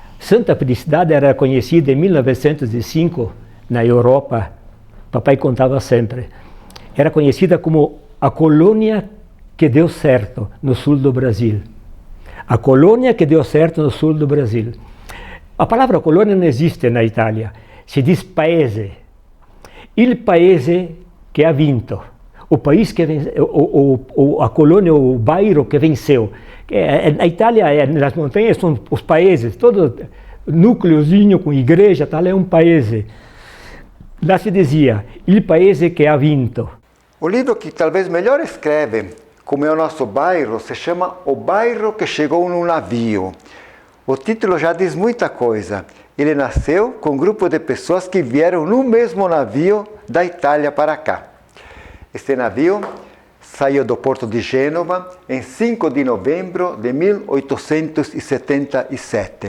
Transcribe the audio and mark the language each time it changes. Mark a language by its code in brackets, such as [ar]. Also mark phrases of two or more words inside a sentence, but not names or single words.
[pt] Santa Felicidade era conhecida em 1905 na Europa, papai contava sempre, era conhecida como a colônia que deu certo no sul do Brasil. A colônia que deu certo no sul do Brasil. A palavra colônia não existe na Itália, se diz paese. [it] Il paese che ha vinto, [pt] o país que venceu, a colônia, o bairro que venceu. Na Itália, nas montanhas, são os países, todo núcleozinho com igreja, tal, é um paese. Lá se dizia, [it] il paese che ha vinto. [pt] O livro que talvez melhor escreve como é o nosso bairro se chama O Bairro que Chegou num Navio. O título já diz muita coisa. Ele nasceu com um grupo de pessoas que vieram no mesmo navio da Itália para cá. Este navio saiu do porto de Gênova em 5 de novembro de 1877.